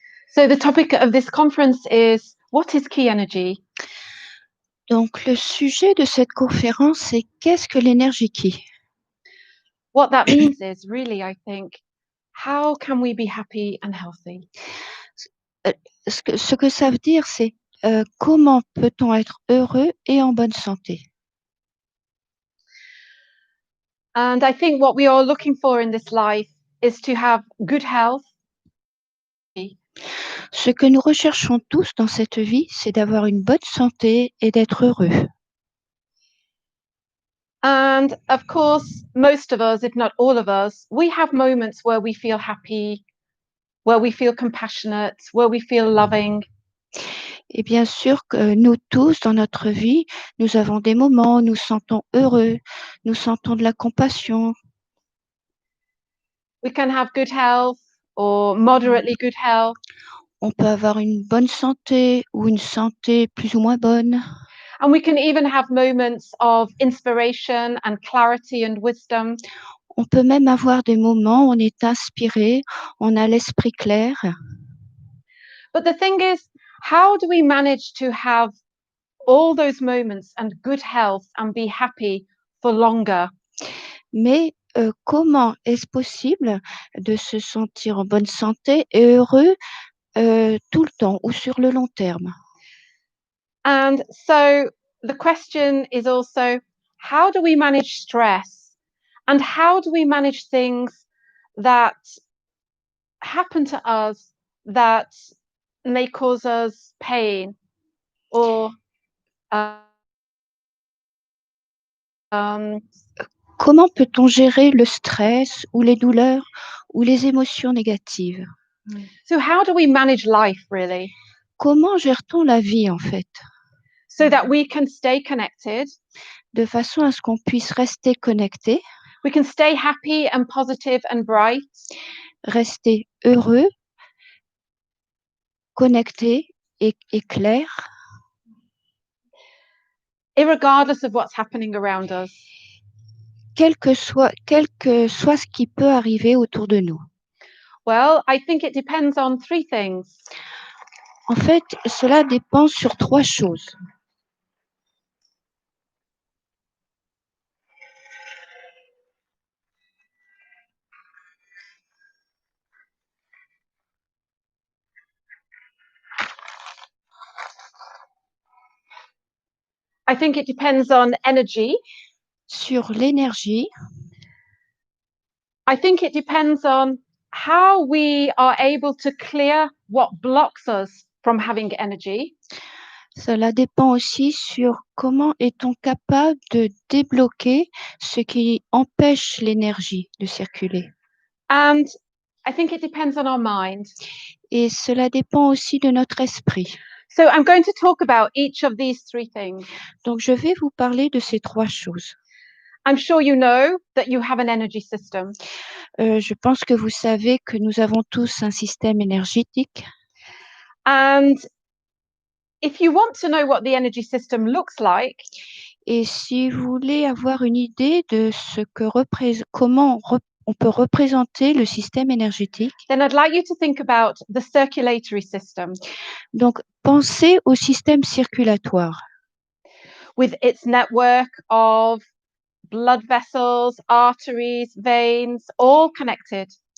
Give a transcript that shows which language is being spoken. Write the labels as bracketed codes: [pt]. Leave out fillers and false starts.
[en] So the topic of this conference is what is key energy? [fr] Donc, le sujet de cette conférence, c'est qu'est-ce que l'énergie qui? [en] What that means is really, I think, how can we be happy and healthy? [fr] Ce que ça veut dire, c'est comment peut-on être heureux et en bonne santé? [en] And I think what we are looking for in this life is to have good health. [fr] Ce que nous recherchons tous dans cette vie, c'est d'avoir une bonne santé et d'être heureux. [en] And of course, most of us, if not all of us, we have moments where we feel happy, where we feel compassionate, where we feel loving. [fr] Et bien sûr que nous tous, dans notre vie, nous avons des moments où nous sentons heureux, nous sentons de la compassion. [en] We can have good health or moderately good health. [fr] On peut avoir une bonne santé ou une santé plus ou moins bonne. [en] And we can even have moments of inspiration and clarity and wisdom. [fr] On peut même avoir des moments où on est inspiré, on a l'esprit clair. [en] But the thing is, how do we manage to have all those moments and good health and be happy for longer? [fr] Mais comment est-ce possible de se sentir en bonne santé et heureux tout le temps ou sur le long terme? [en] And so the question is also, how do we manage stress? And how do we manage things that happen to us that may cause us pain or [fr] Comment peut-on gérer le stress ou les douleurs ou les émotions négatives? [en] So how do we manage life really? [fr] Comment gère-t-on la vie en fait? [en] So that we can stay connected, [fr] De façon à ce qu'on puisse rester connecté, [en] we can stay happy and positive and bright, [fr] rester heureux, connecté et clair, [en] irregardless of what's happening around us. [fr] quel que soit ce qui peut arriver autour de nous. [en] Well, I think it depends on three things. [fr] En fait, cela dépend sur trois choses. [en] I think it depends on energy. [fr] Sur l'énergie, [en] I think it depends on how we are able to clear what blocks us from having energy. [fr] cela dépend aussi sur comment est-on capable de débloquer ce qui empêche l'énergie de circuler. [en] And I think it depends on our mind. [fr] Et cela dépend aussi de notre esprit. [en] So I'm going to talk about each of these three things. [fr] Donc, je vais vous parler de ces trois choses. [en] I'm sure you know that you have an energy system. [fr] Je pense que vous savez que nous avons tous un système énergétique. [en] And if you want to know what the energy system looks like, [fr] Et si vous voulez avoir une idée de ce que on peut représenter le système énergétique, [en] then I'd like you to think about the circulatory system [fr] donc pensez au système circulatoire [en] with its network of blood vessels, arteries, veins, all connected.